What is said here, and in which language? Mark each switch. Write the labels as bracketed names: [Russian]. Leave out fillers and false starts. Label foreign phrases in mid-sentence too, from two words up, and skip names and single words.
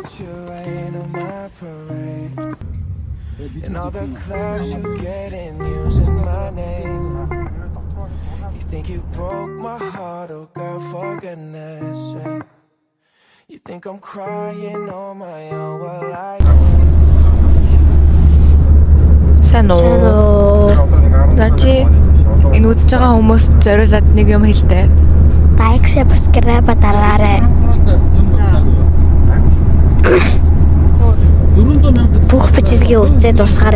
[English] you rain on my parade, and all the clubs you get in using my name. You think you broke my heart, oh girl, for goodness sake. You think I'm crying on my own, well I [Mongolian] Сайн уу. За чи энэ үзэж байгаа хүмүүст зориулаад нэг юм хэлдэ. Лайк, subscribe дараарай. Бүх бичлэгийг үзээ дуусгаарай.